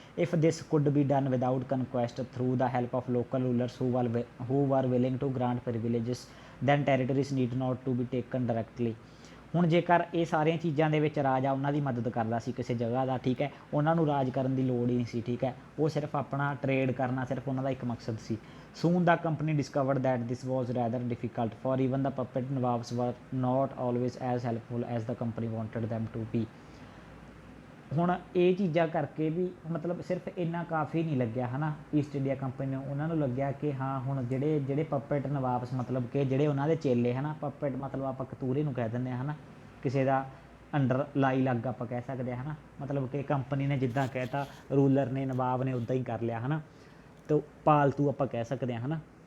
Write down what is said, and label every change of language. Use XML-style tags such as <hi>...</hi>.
<en>If this could be done without conquest through the help of local rulers who are willing to grant privileges then territories need not to be taken directly.</en> <pa>ਹੁਣ ਜੇਕਰ ਇਹ ਸਾਰੀਆਂ ਚੀਜ਼ਾਂ ਦੇ ਵਿੱਚ ਰਾਜਾ ਉਹਨਾਂ ਦੀ ਮਦਦ ਕਰਦਾ ਸੀ ਕਿਸੇ ਜਗ੍ਹਾ ਦਾ, ਠੀਕ ਹੈ, ਉਹਨਾਂ ਨੂੰ ਰਾਜ ਕਰਨ ਦੀ ਲੋੜ ਹੀ ਨਹੀਂ ਸੀ, ਠੀਕ ਹੈ। ਉਹ ਸਿਰਫ ਆਪਣਾ ਟ੍ਰੇਡ ਕਰਨਾ ਸਿਰਫ ਉਹਨਾਂ ਦਾ ਇੱਕ ਮਕਸਦ ਸੀ।</pa> <en>Soon the company discovered that this was rather difficult, for even the puppet Nawabs were not always as helpful as the company wanted them to be।</en> <pa>ਹੁਣ ਇਹ ਚੀਜ਼ਾਂ ਕਰਕੇ ਵੀ ਮਤਲਬ ਸਿਰਫ ਇੰਨਾ ਕਾਫੀ ਨਹੀਂ ਲੱਗਿਆ ਹੈ ਨਾ ਈਸਟ ਇੰਡੀਆ ਕੰਪਨੀ ਨੂੰ। ਉਹਨਾਂ ਨੂੰ ਲੱਗਿਆ ਕਿ ਹਾਂ ਹੁਣ ਜਿਹੜੇ ਪੱਪਟ ਨਵਾਬਸ ਮਤਲਬ ਕਿ ਜਿਹੜੇ ਉਹਨਾਂ ਦੇ ਚੇਲੇ ਹੈ ਨਾ, ਪੱਪਟ ਮਤਲਬ ਆਪਾਂ ਕਤੂਰੇ ਨੂੰ ਕਹਿ ਦਿੰਦੇ ਹਾਂ ਹੈ ਨਾ, ਕਿਸੇ ਦਾ ਅੰਡਰ ਲਾਈ ਲੱਗ ਆਪਾਂ ਕਹਿ ਸਕਦੇ ਹਾਂ ਹੈ ਨਾ, ਮਤਲਬ ਕਿ ਕੰਪਨੀ ਨੇ ਜਿੱਦਾਂ ਕਹਿਤਾ, ਰੂਲਰ ਨੇ ਨਵਾਬ ਨੇ ਉੱਦਾਂ ਹੀ ਕਰ ਲਿਆ ਹੈ ਨਾ, ਤੋ ਪਾਲਤੂ ਆਪਾਂ ਕਹਿ ਸਕਦੇ ਹਾਂ ਹੈ ਨਾ।</pa>